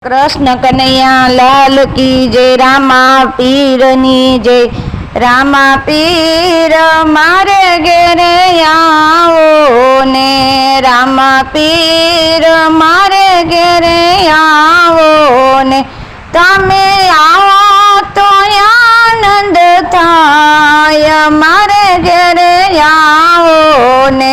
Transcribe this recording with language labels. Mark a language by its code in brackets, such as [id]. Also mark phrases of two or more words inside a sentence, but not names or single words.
[hi] कृष्ण कन्हैया लाल की जय। [gu] રામા પીરની જય। રામા પીર મારે ઘેરે આવો ને। રામા પીર મારે ઘેરે આવો ને। તમે આવો તો આનંદ થાય મારે ઘેરે આવો ને।